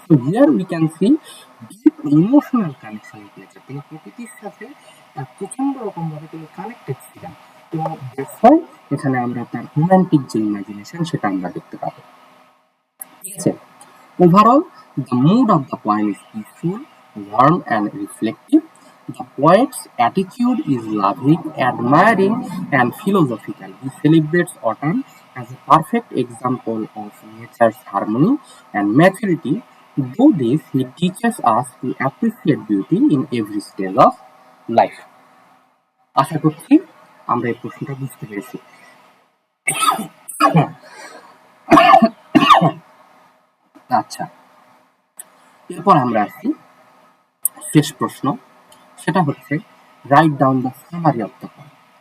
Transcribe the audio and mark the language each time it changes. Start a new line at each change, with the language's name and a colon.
English: তো here we can see deep emotional connection with nature.
Bangla: তিনি প্রকৃতির সাথে প্রচন্ড রকম ভাবে তিনি কানেক্টেড ছিলেন, এবং এখানে আমরা তার রোম্যান্টিক যে ইমাজিনেশন সেটা আমরা দেখতে পাবো। ঠিক আছে,
English: Overall the mood of the poem is peaceful, warm and reflective. The poet's attitude is loving, admiring and philosophical. He celebrates autumn as a perfect example of nature's harmony and maturity. Through this, he teaches us to appreciate beauty in every stage of life.
Bangla: আশা করছি আমরা এই প্রশ্নটা বুঝতে পেরেছি। আচ্ছা, এরপর আমরা আসি শেষ প্রশ্ন, সেটা হচ্ছে
English: Write down the summary of the poem.